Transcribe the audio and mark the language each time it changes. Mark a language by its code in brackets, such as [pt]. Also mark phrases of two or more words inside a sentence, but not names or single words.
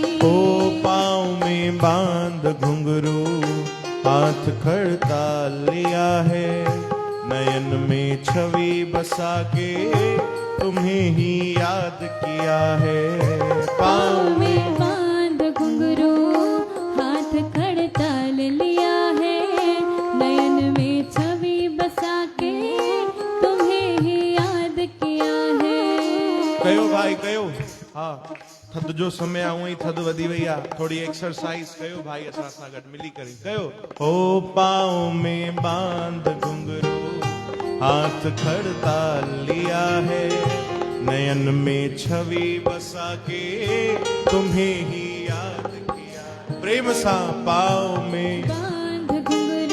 [hi] ओ पाँव में बांध घुंघरू हाथ खड़ता लिया है नयन में छवि बसा के तुम्हें ही याद किया है। पाँव में बांध घुंघरू, हाथ खड़ताल लिया है, नयन में छवि बसा के तुम्हें ही याद किया है। [sd] कयो भाई कयो, हाँ थद जो समय आऊं ही थद वधी वई आ, थोड़ी एक्सरसाइज कयो भाई असां सां गॾु मिली करे कयो। [hi] ओ पाँव में बांध घुंघरू, हाथ खड़ताल लिया है, नयन में छवि बसा के तुम्हें ही याद किया। प्रेम सा पाँव में बांध घुंघरू,